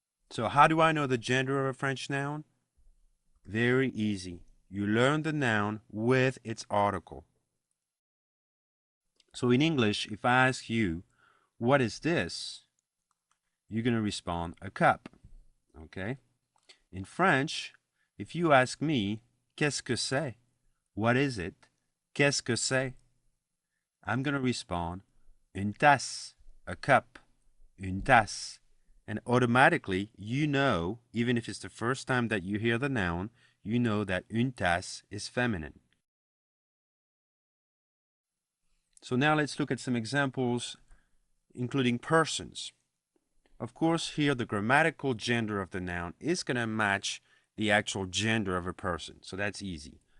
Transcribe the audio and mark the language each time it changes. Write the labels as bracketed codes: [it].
[en] So how do I know the gender of a French noun? Very easy. You learn the noun with its article. So in English, if I ask you, what is this? You're going to respond, a cup. Okay? In French, if you ask me, [fr] qu'est-ce que c'est? [en] What is it? [fr] Qu'est-ce que c'est? [en] I'm going to respond, [fr] une tasse, [en] a cup, une tasse. And automatically, you know, even if it's the first time that you hear the noun, you know that une tasse is feminine. So now let's look at some examples, including persons. Of course, here the grammatical gender of the noun is going to match the actual gender of a person. So that's easy.